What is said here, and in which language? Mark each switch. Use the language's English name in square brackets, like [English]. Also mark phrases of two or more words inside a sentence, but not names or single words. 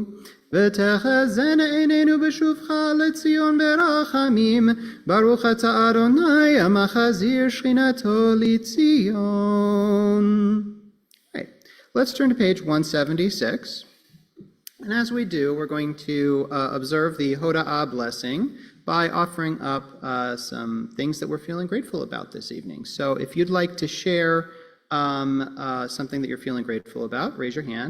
[Hebrew] ותחזן עינינו בשובך לציון ברחמים, ברוך אתה אדוני המחזיר שכינתו לציון. [English] Right. Let's turn to page 176. And as we do, we're going to observe the Hoda'ah blessing by offering up some things that we're feeling grateful about this evening. So if you'd like to share something that you're feeling grateful about, raise your hand.